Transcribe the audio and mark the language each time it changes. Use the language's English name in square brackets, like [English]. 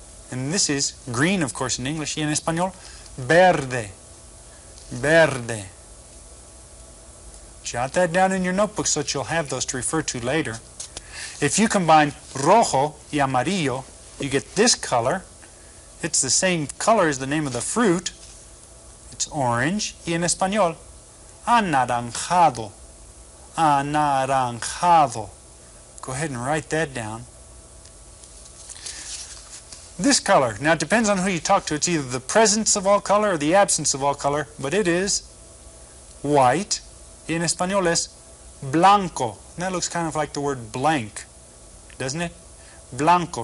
[English] And this is green, of course, in English. Y en español, verde. Verde. Jot that down in your notebook so that you'll have those to refer to later. If you combine rojo y amarillo, you get this color. It's the same color as the name of the fruit. It's orange. [Spanish] Y en español, anaranjado. [English] Anaranjado. Go ahead and write that down. This color. Now it depends on who you talk to. It's either the presence of all color or the absence of all color, but it is white. In español es blanco. And that looks kind of like the word blank, doesn't it? Blanco.